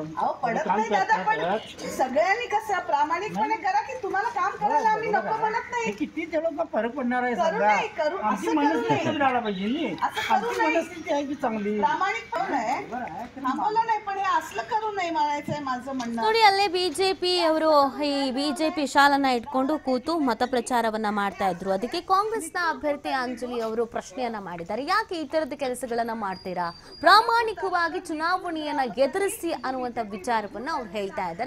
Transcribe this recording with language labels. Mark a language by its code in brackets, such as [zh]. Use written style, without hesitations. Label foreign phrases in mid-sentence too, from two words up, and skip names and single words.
[mr] अहो पडत नाही दादा, पण सगळ्यांनी कसं प्रामाणिकपणे करा की तुम्हाला काम करायला आम्ही नको म्हणत नाही. किती तेवढा फरक पडणार आहे? करू नाही करू आमची मनस्थिती राहायला पाहिजे. असं करू नाही. मनस्थिती आहे की चांगली प्रामाणिक पण आहे, थांबवलं नाही. पण हे असलं करू नाही म्हणायचंय माझं म्हणणं. [kn] ನೋಡಿ ಅಲ್ಲೇ ಬಿಜೆಪಿ ಅವರು ಈ ಬಿಜೆಪಿ ಶಾಲನ್ನ ಇಟ್ಕೊಂಡು ಕೂತು ಮತ ಪ್ರಚಾರವನ್ನ ಮಾಡ್ತಾ ಇದ್ರು. ಅದಕ್ಕೆ ಕಾಂಗ್ರೆಸ್ನ ಅಭ್ಯರ್ಥಿ ಅಂಜಲಿ ಅವರು ಪ್ರಶ್ನೆಯನ್ನ ಮಾಡಿದ್ದಾರೆ. ಯಾಕೆ ಈ ತರದ ಕೆಲಸಗಳನ್ನ ಮಾಡ್ತೀರಾ? ಪ್ರಾಮಾಣಿಕವಾಗಿ ಚುನಾವಣೆಯನ್ನ ಎದುರಿಸಿ ಅನ್ನುವಂತ ವಿಚಾರವನ್ನ ಅವ್ರು ಹೇಳ್ತಾ ಇದ್ದಾರೆ.